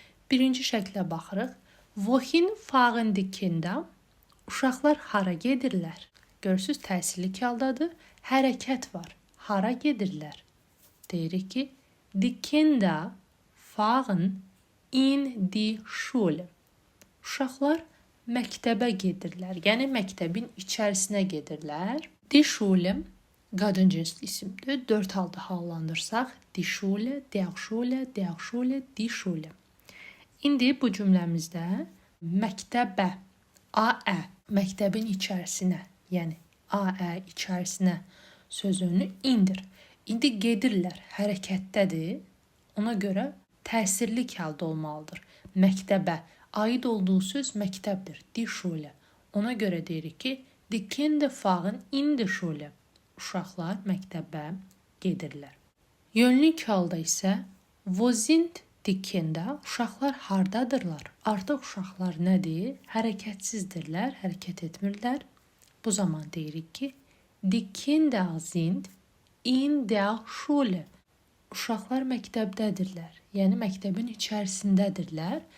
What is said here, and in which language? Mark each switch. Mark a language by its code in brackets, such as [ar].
[az] Birinci şəklə baxırıq. [de] Wohin fahren die Kinder? [az] Uşaqlar hara gedirlər? Görürsüz, təsirlik haldadır. Hərəkət var. Hara gedirlər? Deyirik ki, [de] die Kinder fahren in die Schule. [az] Uşaqlar məktəbə gedirlər. Yəni məktəbin içərisinə gedirlər. Die Schule qadın cinsli isimdir. 4 halda hallandırsaq, [de] die Schule, der Schule, der Schule, die Schule. [az] İndi bu cümləmizdə məktəbə, a, məktəbin içərisinə, yəni a, içərisinə sözünü indir. İndi gedirlər, hərəkətdədir. Ona görə təsirlik halda olmalıdır. Məktəbə aid olduğu söz məktəbdir, die Schule. Ona görə deyirik ki, [de] die Kinder fahren in die Schule. [az] Uşaqlar məktəbə gedirlər. Yönlük halda isə [de] wo sind die Kinder? [az] Uşaqlar hardadırlar? Artıq uşaqlar nədir? Hərəkətsizdirlər, hərəkət etmirlər. Bu zaman deyirik ki, [de] die Kinder sind in der Schule. [az] Uşaqlar məktəbdədirlər. Yəni məktəbin içərisindədirlər.